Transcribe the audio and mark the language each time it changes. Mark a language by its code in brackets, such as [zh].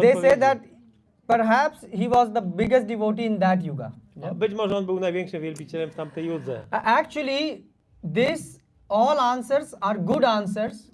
[en] they say that perhaps he was the biggest devotee in that yuga. [pl] być może on był największym wielbicielem w tamtej judze. [en] Actually, this all answers are good answers,